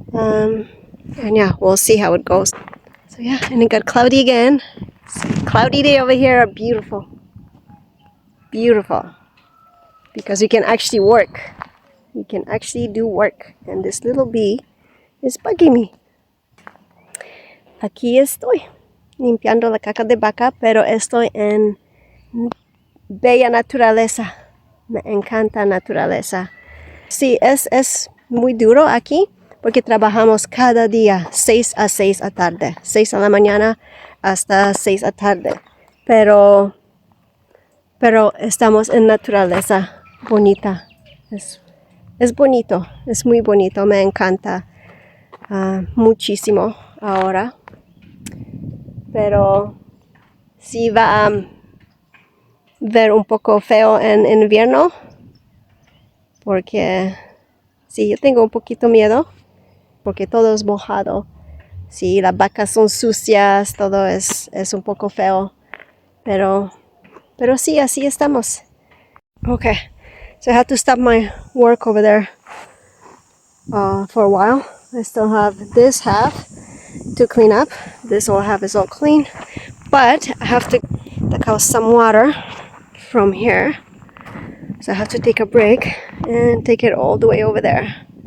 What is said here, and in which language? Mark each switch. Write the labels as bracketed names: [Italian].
[English] And yeah, we'll see how it goes. So yeah, and it got cloudy again. It's a cloudy day over here. Beautiful, beautiful, because we can actually work. We can actually do work, and this little bee is bugging me. [Spanish] Aquí estoy limpiando la caca de vaca, pero estoy en bella naturaleza. Me encanta naturaleza. Sí, es muy duro aquí porque trabajamos cada día 6 a 6 a tarde, 6 a la mañana hasta 6 a tarde. Pero estamos en naturaleza bonita. Es bonito, es muy bonito, me encanta muchísimo ahora. Pero sí va a ver un poco feo en invierno, porque sí, yo tengo un poquito miedo, porque todo es mojado. Sí, las vacas son sucias, todo es un poco feo, pero sí, así estamos. [English] Okay, so I have to stop my work over there for a while. I still have this half to clean up. This whole half is all clean, but I have to take out some water from here, so I have to take a break and take it all the way over there.